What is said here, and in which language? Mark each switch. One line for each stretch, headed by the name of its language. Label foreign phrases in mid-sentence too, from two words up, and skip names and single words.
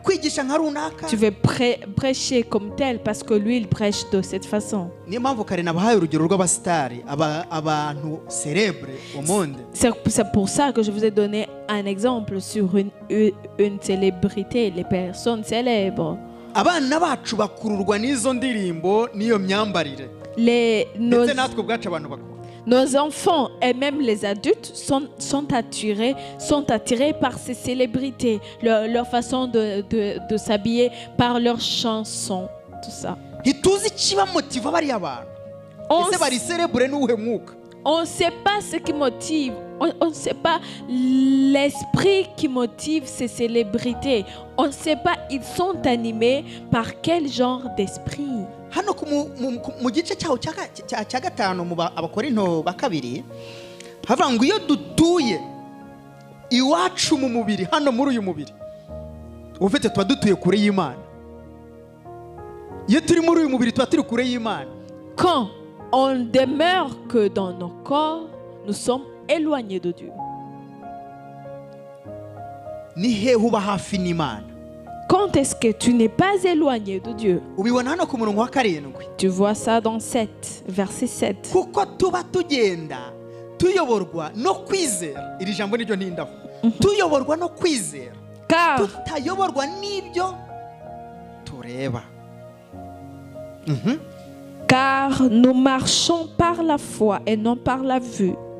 French: Tu veux prêcher comme tel parce que lui, il prêche de cette façon. C'est pour ça que je vous ai donné un exemple sur une célébrité, les personnes célèbres.
Kinyarwanda: abana bacu bakururwa n'izo ndirimbo n'iyo myambarire ndetse natwe ubwacu abantu bakuru.
French: Nos enfants et même les adultes sont attirés par ces célébrités, leur façon de s'habiller, par leurs chansons, tout ça. On ne sait pas ce qui motive, on ne sait pas l'esprit qui motive ces célébrités. On ne sait pas, ils sont animés par quel genre d'esprit.
Kinyarwanda: Hano mu gice cyaho cya gatanu mu Abakorinto ba kabiri havuga ngo iyo dutuye iwacu mu mubiri hano muri uyu mubiri ufite tuba dutuye kure y'Imana. Iyo turi muri uyu mubiri tuba turi kure y'Imana.
French: Quand on demeure que dans nos corps, nous sommes éloignés de Dieu.
Kinyarwanda: Ni hehe uba hafi n'Imana?
French: Quand est-ce que tu n'es pas éloigné de Dieu? Tu vois ça dans 7, verset 7. Car nous marchons par la foi et non par la vue.